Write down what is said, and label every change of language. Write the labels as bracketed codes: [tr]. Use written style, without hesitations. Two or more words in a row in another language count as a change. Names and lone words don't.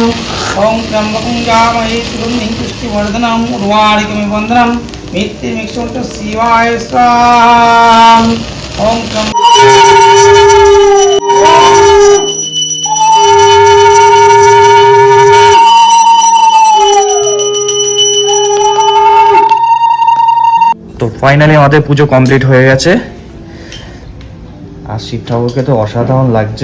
[sa] ओम त्र्यंबकं जामहे सुगंधिं पुष्टिवर्धनम् उर्वारुकमिव वन्दनं मृत्युर्मुक्षोऽर्थ शिवाय स्वाहा। ओम [bn] তো ফাইনালি আমাদের পুজো কমপ্লিট হয়ে গেছে, আর শিব ঠাকুরকে তো অসাধারণ লাগছে।